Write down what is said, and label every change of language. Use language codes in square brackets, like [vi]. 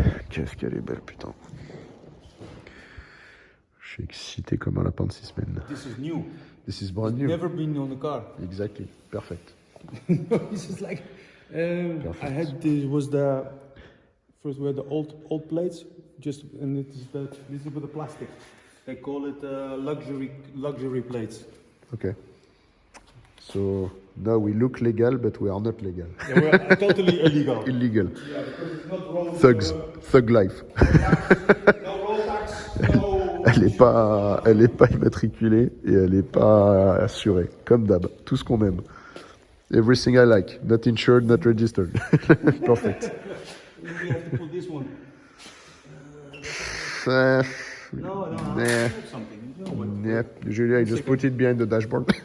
[fr] Qu'est-ce qu'elle est belle, putain. Je suis excité comme un lapin de 6 semaines. [en] This is new. This is brand new. Never been on the car. Exactly. Perfect. This is like I had the first we had the old plates, and this is with the plastic. They call it luxury plates. Okay. So now we look legal, but we are not legal. Yeah, we're totally illegal. Illegal. Yeah, because it's not road. Thugs. Thug life. No road tax. No. [fr] Elle est pas immatriculée et elle est pas assurée, comme d'hab. Tout ce qu'on aime. [en] Everything I like. Not insured, not registered. Perfect. We have to put this one. No, Yeah. something. No, Yeah, usually I just put it behind the dashboard.